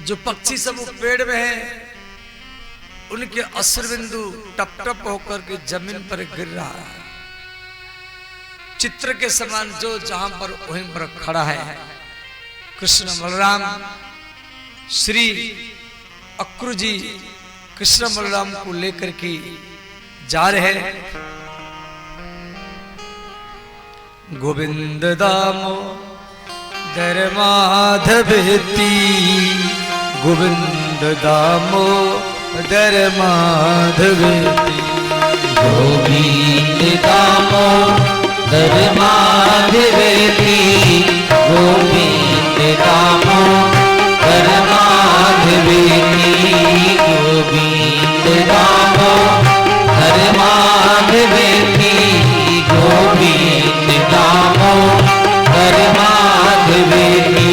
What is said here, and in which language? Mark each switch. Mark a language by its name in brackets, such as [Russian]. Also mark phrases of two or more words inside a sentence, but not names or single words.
[Hindi] जो पक्षी सब वो पेड़ में हैं उनके अश्रुबिंदु टप टप होकर के जमीन पर गिर रहा है। चित्र के समान जो जहां पर वहीं पर खड़ा है कृष्ण बलराम श्री अक्रू जी कृष्ण बलराम को लेकर के जा रहे हैं। [Sanskrit] गोविंद दामो दर माधवेती गोविंद दामो दर माधवेती गोविंद दामो दर माधवेती गोविंद दामो दर माधवेती गोविंद दामो दर माधवेती गोविंद दामो दर माधवेती